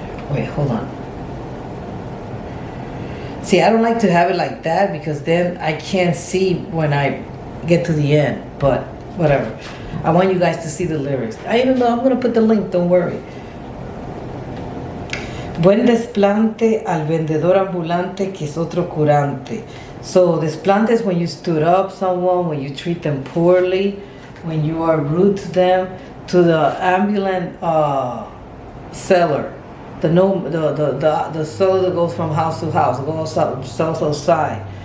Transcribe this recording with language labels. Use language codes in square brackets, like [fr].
[en] Wait, hold on. See, I don't like to have it like that because then I can't see when I get to the end. But whatever. I want you guys to see the lyrics. Even though I'm going to put the link, don't worry. [es] Buen desplante al vendedor ambulante que es otro curante. [en] So desplante is when you stood up someone, when you treat them poorly, when you are rude to them. To the ambulant seller, the seller that goes from house to house, goes out, sells outside.